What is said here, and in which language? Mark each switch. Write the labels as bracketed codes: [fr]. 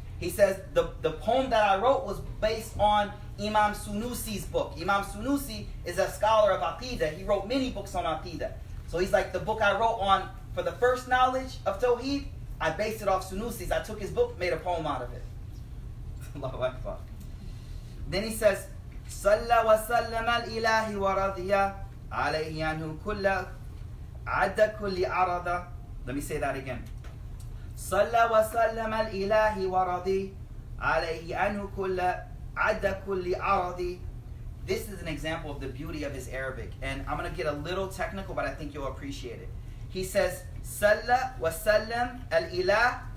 [en] He says the poem that I wrote was based on Imam Sunusi's book. Imam Sunusi is a scholar of Aqidah. He wrote many books on Aqidah. So he's like, the book I wrote on for the first knowledge of Tawheed, I based it off Sunusi's. I took his book, made a poem out of it. Allahu Akbar. Then he says, [ar] صلى وسلم الإله ورضي عليه عنه كل عد كل عرض. [en] Let me say that again. [ar] صلى وسلم الإله ورضي عليه عنه كل عد كل عرض. [en] This is an example of the beauty of his Arabic, and I'm going to get a little technical, but I think you'll appreciate it. He says, [ar] صلى وسلم الإله.